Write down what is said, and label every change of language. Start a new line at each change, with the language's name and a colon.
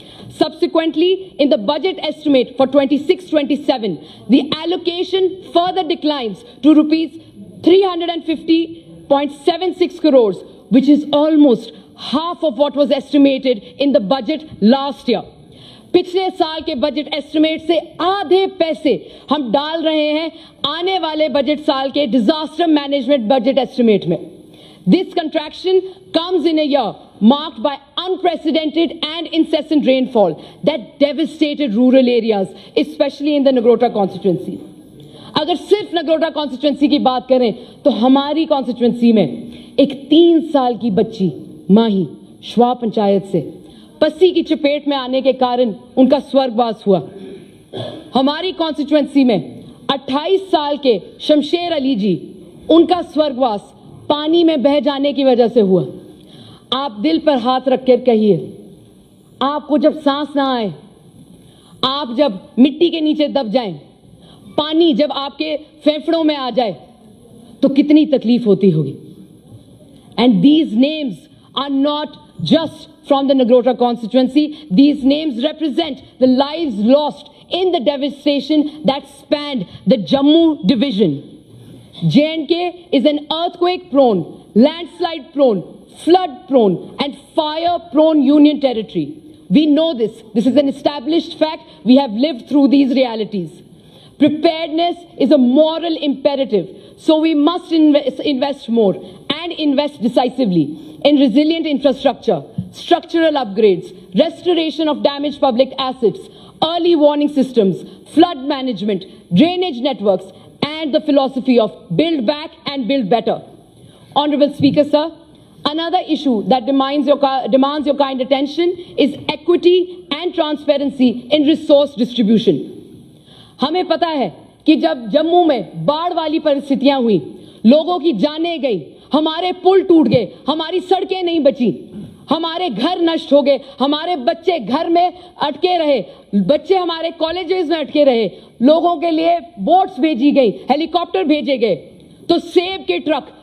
English: Subsequently, in the budget estimate for 26-27, the allocation further declines to rupees 350.76 crores, which is almost half of what was estimated in the budget last year.
Hindi: पिछले साल के budget estimate से आधे पैसे हम डाल रहे हैं आने वाले बजट साल के डिजास्टर मैनेजमेंट बजट एस्टिमेट में.
English: This contraction comes in a year marked by unprecedented and incessant rainfall that devastated rural areas, especially in the Nagrota constituency.
Hindi: अगर सिर्फ नगरोटा कॉन्स्टिट्यूंसी की बात करें तो हमारी कॉन्स्टिट्यूंसी में एक 3 साल की बच्ची माही श्वा पंचायत से पस्सी की चपेट में आने के कारण उनका स्वर्गवास हुआ. हमारी कॉन्स्टिट्यूंसी में 28 साल के शमशेर अली जी, उनका स्वर्गवास पानी में बह जाने की वजह से हुआ. आप दिल पर हाथ रखकर कहिए, आपको जब सांस ना आए, आप जब मिट्टी के नीचे दब जाएं, पानी जब आपके फेफड़ों में आ जाए तो कितनी तकलीफ होती होगी.
English: And these names are not just from the Nagrota constituency. These names represent the lives lost in the devastation that spanned the Jammu division. J&K is an earthquake-prone, landslide-prone, flood-prone, and fire-prone union territory. We know this. This is an established fact. We have lived through these realities. Preparedness is a moral imperative, so we must invest more and invest decisively in resilient infrastructure, structural upgrades, restoration of damaged public assets, early warning systems, flood management, drainage networks, and the philosophy of build back and build better. Honorable Speaker, sir, another issue that demands your kind attention is equity and transparency in resource distribution.
Hindi: हमें पता है कि जब जम्मू में बाढ़ वाली परिस्थितियां हुई, लोगों की जानें गई, हमारे पुल टूट गए, हमारी सड़कें नहीं बची, हमारे घर नष्ट हो गए, हमारे बच्चे घर में अटके रहे, बच्चे हमारे कॉलेजेस में अटके रहे, लोगों के लिए बोट्स भेजी गई, हेलीकॉप्टर भेजे गए, तो सेब के ट्रक